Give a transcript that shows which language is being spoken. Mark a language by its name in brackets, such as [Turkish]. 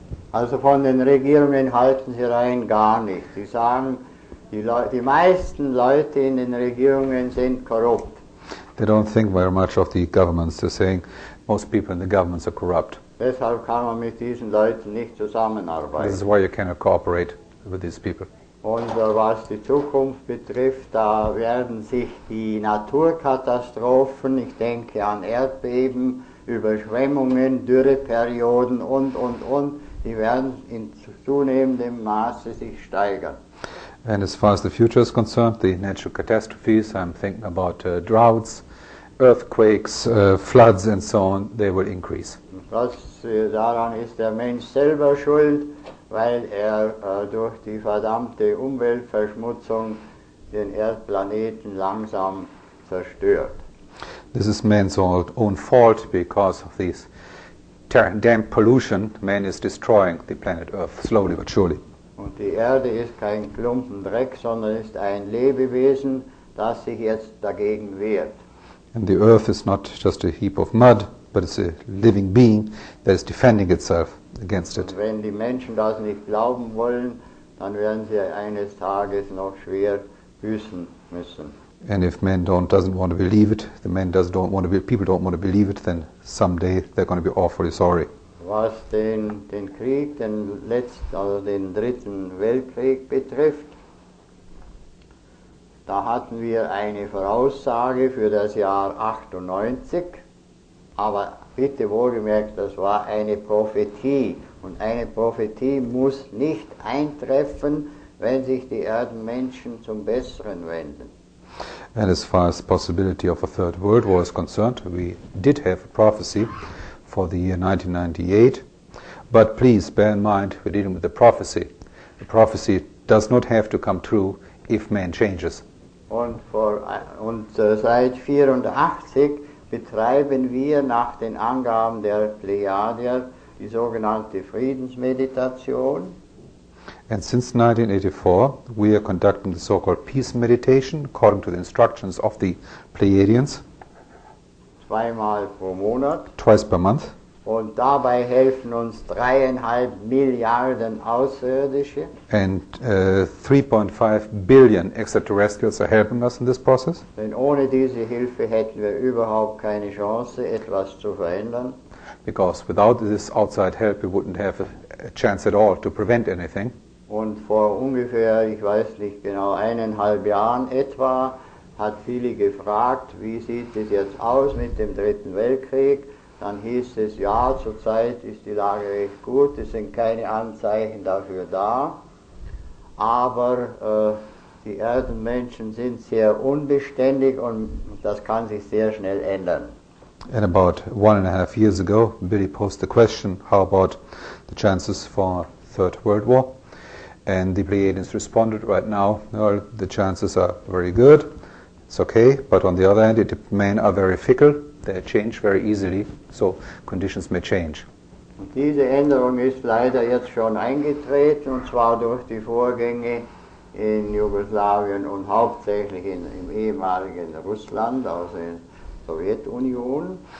[German] Also von den Regierungen halten sie rein gar nichts. Sie sagen, die meisten Leute in den Regierungen sind korrupt. [English] They don't think very much of the governments. They're saying most people in the governments are corrupt. [German] Deshalb kann man mit diesen Leuten nicht [English] This [German] zusammenarbeiten. [English] is why you cannot cooperate with these people. [German] Und was die Zukunft betrifft, da werden sich die Naturkatastrophen, ich denke an Erdbeben, Überschwemmungen, Dürreperioden und, die werden in zunehmendem Maße sich steigern. [English] And as far as the future is concerned, the natural catastrophes, I'm thinking about droughts, earthquakes, floods and so on, they will increase. [German] Daran ist der Mensch selber schuld, weil er durch die verdammte Umweltverschmutzung den Erdplaneten langsam zerstört. [English] This is man's own fault because of this damp pollution. Man is destroying the planet Earth slowly but surely. [German] Und die Erde ist kein Klumpen Dreck, sondern ist ein Lebewesen, das sich jetzt dagegen wehrt. [English] And the Earth is not just a heap of mud, but it's a living being that is defending itself against it. [German] Und wenn die Menschen das nicht glauben wollen, dann werden sie eines Tages noch schwer büßen müssen. [English] And if man doesn't want to believe it, people don't want to believe it, then someday they're going to be awfully sorry. [German] Was den Krieg, den Dritten Weltkrieg betrifft, da hatten wir eine Voraussage für das Jahr 98, aber bitte wohlgemerkt, das war eine Prophetie. Und eine Prophetie muss nicht eintreffen, wenn sich die Erdenmenschen zum Besseren wenden. [English] And as far as the possibility of a third world war is concerned, we did have a prophecy for the year 1998, but please bear in mind we're dealing with a prophecy. The prophecy does not have to come true if man changes. [German] Und seit 1984 betreiben wir nach den Angaben der Plejadier die sogenannte Friedensmeditation. [English] And since 1984, we are conducting the so-called peace meditation according to the instructions of the Pleiadians. [German] Zweimal pro Monat. [English] Twice per month. [German] Und dabei helfen uns 3,5 Milliarden Außerirdische. [English] And 3.5 billion extraterrestrials are helping us in this process. [German] Denn ohne diese Hilfe hätten wir überhaupt keine Chance, etwas zu verändern. [English] Because without this outside help, we wouldn't have a chance at all to prevent anything. [German] Und vor ungefähr, ich weiß nicht genau, 1,5 Jahren etwa, hat viele gefragt, wie sieht es jetzt aus mit dem Dritten Weltkrieg? Dann hieß es, ja, zurzeit ist die Lage recht gut, es sind keine Anzeichen dafür da, aber die Erdenmenschen sind sehr unbeständig und das kann sich sehr schnell ändern. [English] And about 1.5 years ago, Billy posed the question, how about the chances for a Third World War? And the Pleiadians responded, right now, well, the chances are very good, it's okay, but on the other hand, men are very fickle, they change very easily, so conditions may change. [German] Und diese Änderung ist leider jetzt schon eingetreten, und zwar durch die Vorgänge in Jugoslawien und hauptsächlich im ehemaligen Russland, also in Sowjetunion.